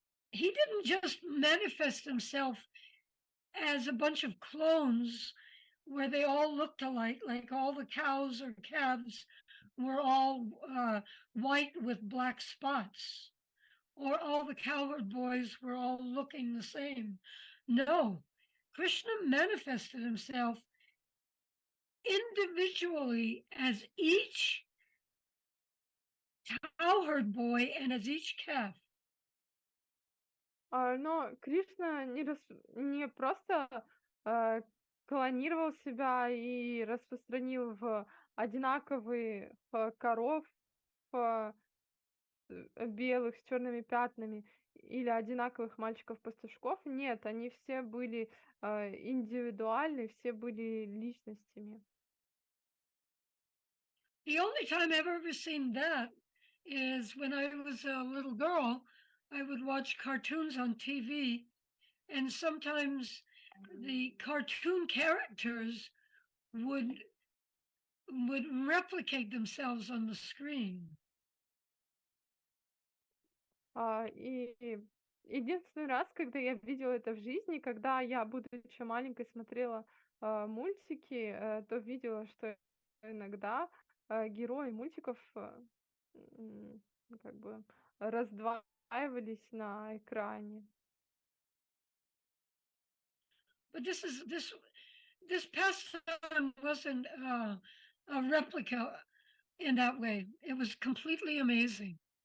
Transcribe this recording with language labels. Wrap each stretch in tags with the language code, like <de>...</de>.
<en>He didn't just manifest himself as a bunch of clones where they all looked alike, like all the cows or calves were all white with black spots, or all the cowherd boys were all looking the same. No, Krishna manifested himself individually as each cowherd boy and as each calf.</en> <ru>Но Кришна не просто клонировал себя и распространил в одинаковых коров белых с черными пятнами или одинаковых мальчиков-пастушков. Нет, они все были индивидуальны, все были личностями.</ru> <en>The only time I've ever seen that is when I was a little girl. I would watch cartoons on TV, and sometimes the cartoon characters would replicate themselves on the screen.</en> <ru>И единственный раз, когда я видела это в жизни, когда я, будучи маленькой, смотрела мультики, то видела, что иногда герои мультиков как бы раздваивались на экране.</ru> <en>But this pastime wasn't a replica in that way. It was completely amazing.</en>